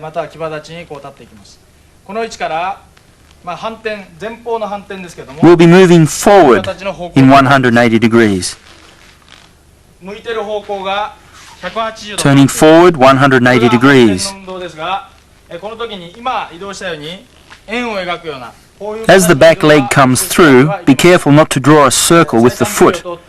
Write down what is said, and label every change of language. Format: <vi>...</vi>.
<ja>または騎馬立ちにこう立っていきます。この位置から、反転、前方の反転ですけども、</ja> <en>We'll be moving forward in 180 degrees.</en> <ja>向いてる方向が180度。</ja> <en>Turning forward 180 degrees.</en> <ja>運動ですが、この時に今移動したように円を描くような。</ja> <en>As the back leg comes through, be careful not to draw a circle with the foot.</en>